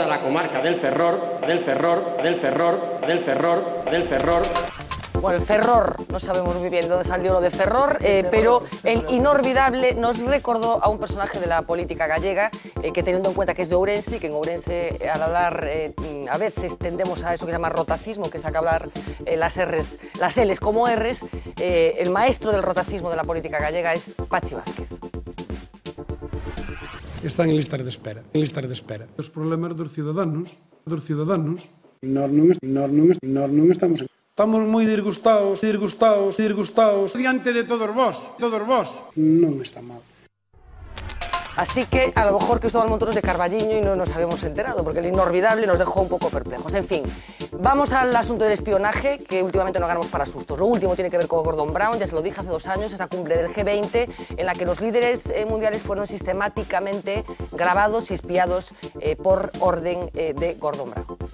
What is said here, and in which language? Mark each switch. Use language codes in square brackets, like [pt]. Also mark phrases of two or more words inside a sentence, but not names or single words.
[es] Bueno, el Ferrol, no sabemos muy bien dónde salió lo de Ferrol, pero el inolvidable nos recordó a un personaje de la política gallega que, teniendo en cuenta que es de Ourense, y que en Ourense al hablar a veces tendemos a eso que se llama rotacismo, que es a hablar las L's como R's, el maestro del rotacismo de la política gallega es Pachi Vázquez. Están en listas de espera. [gl] Os problemas dos ciudadanos, nós non estamos... Estamos moi disgustados diante de todos vos. Non está mal. [es] Así que a lo mejor Cristóbal Montoro es de Carballiño y no nos habíamos enterado, porque el inolvidable nos dejó un poco perplejos. En fin, vamos al asunto del espionaje, que últimamente no ganamos para sustos. Lo último tiene que ver con Gordon Brown, ya se lo dije hace 2 años, esa cumbre del G20, en la que los líderes mundiales fueron sistemáticamente grabados y espiados por orden de Gordon Brown.